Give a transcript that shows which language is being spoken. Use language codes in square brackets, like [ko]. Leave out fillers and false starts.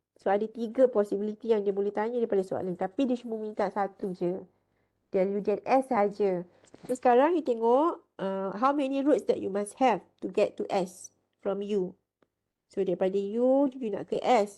[ms] So ada 3 possibility yang dia boleh tanya daripada soalan. Tapi dia cuma minta satu je. Del U, del S saja. So sekarang you tengok [en] how many roots that you must have to get to S from U. [ms] So daripada U, you nak ke S.